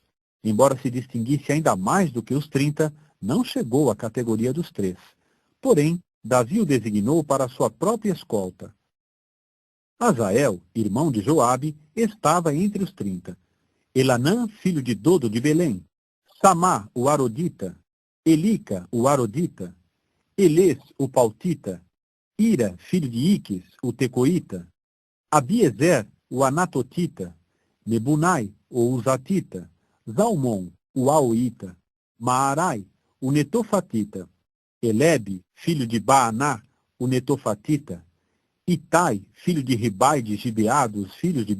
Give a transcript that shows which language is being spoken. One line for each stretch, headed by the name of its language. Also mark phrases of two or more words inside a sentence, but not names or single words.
Portuguese: Embora se distinguisse ainda mais do que os 30, não chegou à categoria dos 3. Porém, Davi o designou para a sua própria escolta. Azael, irmão de Joabe, estava entre os 30. Elanã, filho de Dodo de Belém. Samá, o Arodita. Elica, o Arodita. Elês, o Pautita. Ira, filho de Iques, o Tecoíta. Abiezer, o Anatotita, Mebunai, o Uzatita, Zalmon, o Aoita, Maarai, o Netofatita, Elebe, filho de Baaná, o Netofatita, Itai, filho de Ribai de Gibeá, dos filhos de